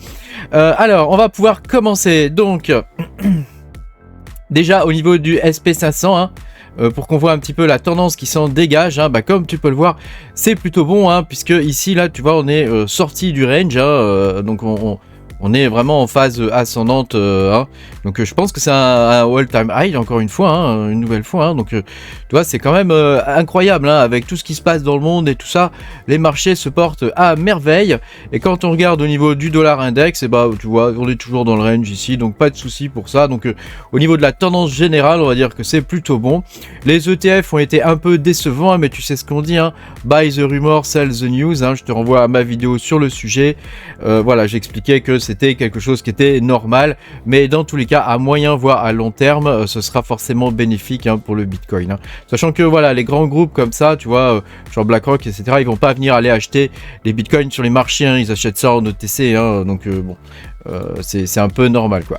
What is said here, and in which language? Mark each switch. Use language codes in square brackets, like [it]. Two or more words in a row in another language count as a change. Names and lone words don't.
[fr] Alors, on va pouvoir commencer. Donc, déjà au niveau du SP500, pour qu'on voit un petit peu la tendance qui s'en dégage, comme tu peux le voir, c'est plutôt bon, puisque ici là tu vois on est sorti du range, donc on est vraiment en phase ascendante, donc je pense que c'est un [en] all-time high [fr] encore une fois, une nouvelle fois, donc tu vois c'est quand même incroyable, avec tout ce qui se passe dans le monde et tout ça, les marchés se portent à merveille. Et quand on regarde au niveau du dollar index, tu vois on est toujours dans le range ici, donc pas de souci pour ça. Donc au niveau de la tendance générale, on va dire que c'est plutôt bon. Les ETF ont été un peu décevants, mais tu sais ce qu'on dit, [en] buy the rumor, sell the news, [fr] je te renvoie à ma vidéo sur le sujet. Voilà, j'expliquais que c'était quelque chose qui était normal, mais dans tous les cas à moyen voire à long terme, ce sera forcément bénéfique pour le Bitcoin, sachant que voilà, les grands groupes comme ça, tu vois, genre BlackRock, etc., ils vont pas venir aller acheter les Bitcoins sur les marchés, ils achètent ça en ETC, donc bon, c'est un peu normal, quoi.